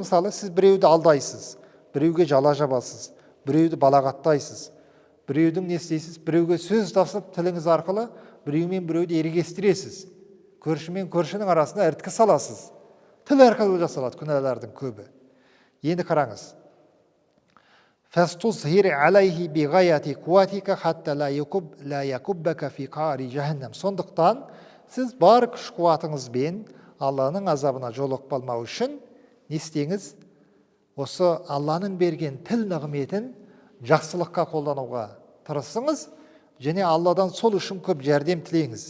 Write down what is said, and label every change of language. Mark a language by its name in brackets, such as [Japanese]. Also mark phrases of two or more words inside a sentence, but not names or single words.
[Kazakh] Мысалы, сіз біреуді алдайсыз, біреуге жала жабасыз, біреуді балағаттайсыз, біреудің не істейсіз, біреуге сөз тасып тіліңіз арқылы біреумен біреуді ерегестіресіз, көршімен көршінің арасына іріткі саласыз. Тіл арқылы жасалады күнәлардың көбі. Енді қараңыз, [Arabic] فَاسْتُظْهِرْ عَلَيْهِ بِغَيَةِ قُوَّتِكَ حَتَّى لَا يَكُبَّكَ فِي قَعْرِ جَهَنَّمْ. [Kazakh] Сондықтан сіз бар күш қуатыңызбен Алланың азабына жолығып қалмау үшін не істеңіз? Осы Алланың берген тіл нығметін жақсылыққа қолдануға тырысыңыз, және Алладан сол үшін көп жәрдем тілеңіз.